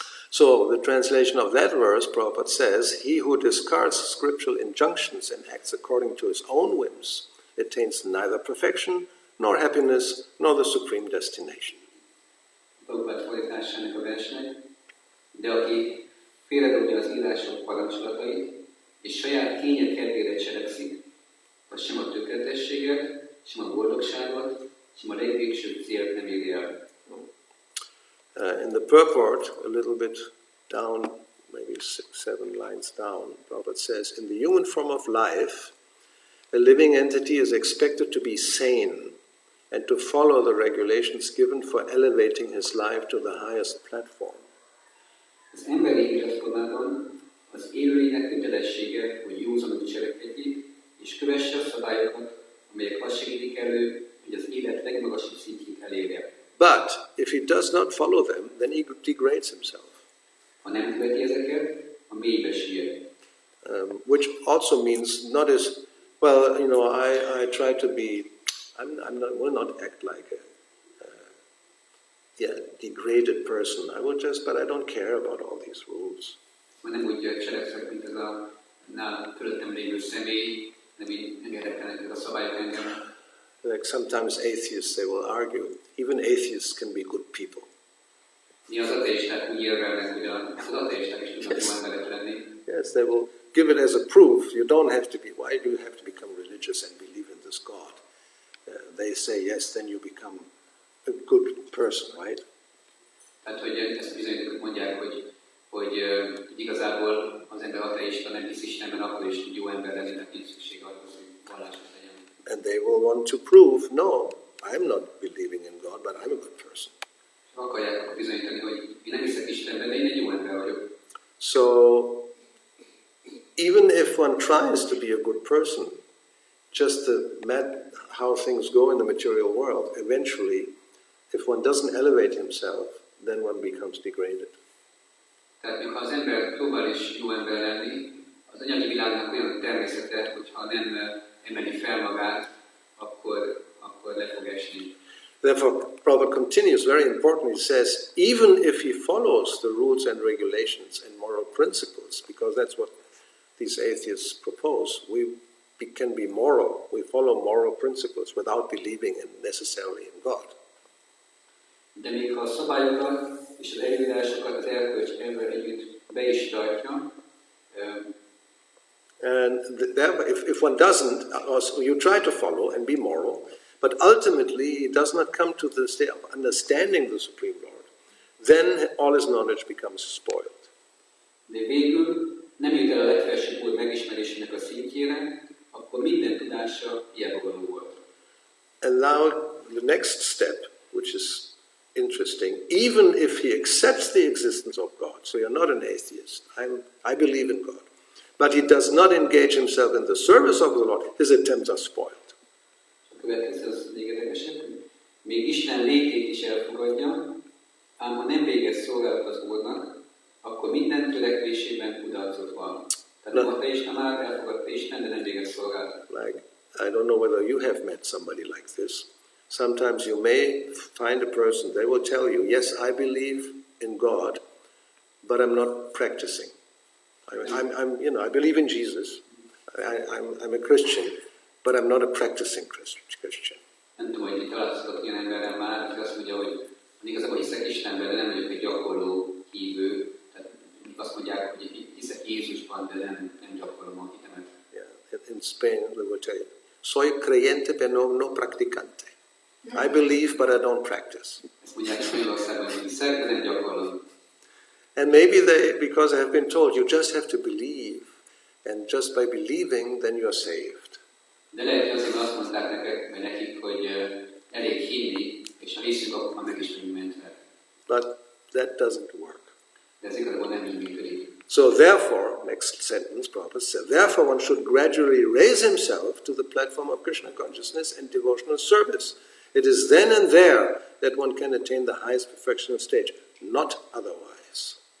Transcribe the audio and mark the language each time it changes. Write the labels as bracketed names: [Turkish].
[English] So the translation of that verse, Prabhupada says, he who discards scriptural injunctions and acts according to his own whims attains neither perfection, nor happiness, nor the supreme destination. [Hungarian] Prabhupada fordításának a versnek, de aki félredobja az írások parancsolatait, és saját kénye kedvére cselekszik, az sem a tökéletességet, sem a boldogságot, sem a legvégsőbb célt nem éri el. [English] In the purport, a little bit down, maybe 6-7 lines down, Prabhupada says, in the human form of life, a living entity is expected to be sane and to follow the regulations given for elevating his life to the highest platform. [Hungarian] Az emberi életformában az élőlénynek kötelessége, hogy józanul cselekedjék, és kövesse a szabályokat, amelyek azt segítik elő, hogy az élet legmagasabb szintjét elérje. [English] But if he does not follow them, then he degrades himself. [Hungarian] Ha nem követi ezeket, a mélybe siet. [English] Which also means not as well. You know, I try to be. Will not act like a degraded person. I will just, but I don't care about all these rules. [Hungarian] Nem úgy cselekszek, mint ez a nálam fölöttem lévő személy, nem érdekelnek ezek a szabályok engem. [English] Like sometimes atheists, they will argue, even atheists can be good people. [Hungarian] Az ateisták úgy érvelnek, hogy az ateisták is tudnak jó emberek lenni. [English] Yes, they will give it as a proof. You don't have to be. Why do you have to become religious and believe in this God? They say yes, then you become a good person, right? [Hungarian] Tehát, hogy ezt bizonyítók mondják, hogy igazából az ember ateista nem hisz Istenben, akkor is tud jó ember lenni, tehát nincs szükség arra, hogy vallásos legyen. [English] And they will want to prove, no, I'm not believing in God, but I'm a good person. [Hungarian] Akarják akkor bizonyítani, hogy én nem hiszek Istenben, de én egy jó ember vagyok. [English] So, even if one tries to be a good person, just how things go in the material world, eventually, if one doesn't elevate himself, then one becomes degraded. [Hungarian] Tehát, ha az ember próbál is jó ember lenni, az anyagi világnak olyan természete, hogyha nem emeli fel magát, akkor le fog esni. [English] Therefore, Prabhupada continues, very important, he says, even if he follows the rules and regulations and moral principles, because that's what these atheists propose, we can be moral, we follow moral principles without believing necessarily in God. [Hungarian] De még ha a szabályokat és az előírásokat az erkölcs ember együtt be is tartja, [English] and if one doesn't, you try to follow and be moral, but ultimately he does not come to the state of understanding the Supreme Lord, then all his knowledge becomes spoiled. [Hungarian] De végül nem jut el a legfelsőbb Úr megismerésének a szintjére, akkor minden tudása hiába volt. [English] And now the next step, which is interesting, even if he accepts the existence of God, so you're not an atheist, I believe in God, but he does not engage himself in the service of the Lord, his attempts are spoiled. [Hungarian] A következő az még érdekesebb, még Isten létét is elfogadja, ám ha nem végez szolgálat az Úrnak, akkor minden törekvésében kudarcot van. Tehát a ateista már elfogadta Isten, de nem végez szolgálat. [English] Like, I don't know whether you have met somebody like this. Sometimes you may find a person, they will tell you, yes, I believe in God, but I'm not practicing. I believe in Jesus. I'm a Christian, but I'm not a practicing Christian. [Hungarian] Nem tudom, hogy találkoztatok ilyen emberrel már, aki azt mondja, hogy igazából hiszek Istenben, de nem vagyok egy gyakorló hívő. Tehát azt mondják, hogy hiszek Jézusban, de nem gyakorlom a hitemet. [English] Yeah. In Spain, they will tell you, [Spanish] soy creyente, pero no practicante. [English] I believe, but I don't practice. [Hungarian] Ezt mondják is Magyarországon, hogy hiszek, de nem gyakorlom. [English] And maybe because I have been told, you just have to believe, and just by believing, then you are saved. [Hungarian] De lehet, hogy azért azt mondták nekik, hogy elég hinni, és ha hiszünk, akkor meg is vagyunk mentve. [English] But that doesn't work. [Hungarian] De ez igazából nem így működik. [English] So therefore, next sentence, Prabhupada said, therefore one should gradually raise himself to the platform of Krishna consciousness and devotional service. It is then and there that one can attain the highest perfection of stage, not otherwise.